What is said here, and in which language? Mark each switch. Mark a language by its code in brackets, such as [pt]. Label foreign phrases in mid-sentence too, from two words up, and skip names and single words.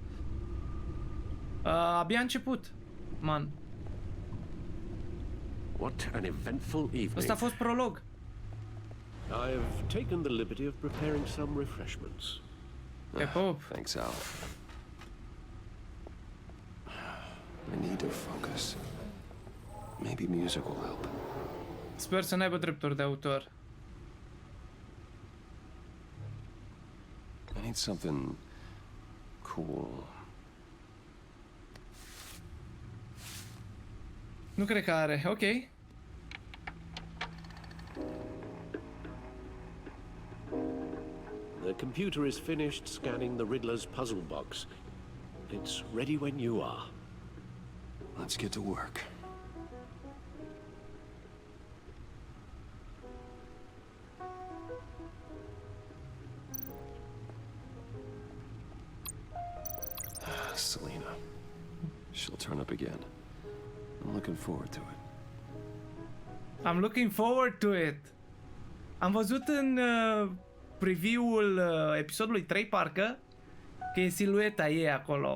[ro] Abia început, man. [en] What an eventful evening. [ro] Ăsta a fost prolog. [en] I've taken the liberty of preparing some refreshments. [ro] Pe pop. [en] Thanks, Al. I need to focus. Maybe music will help. [ro] Sper să n-aibă drepturi de autor. [en] I need something cool. [ro] Nu cred că are. Ok. [en] The computer is finished scanning the Riddler's puzzle box. It's ready when you are. Let's get to work. Selena. She'll turn up again. I'm looking forward to it. I'm looking forward to it. [ro] Am văzut în preview-ul episodului 3, parcă, că e silueta ei acolo.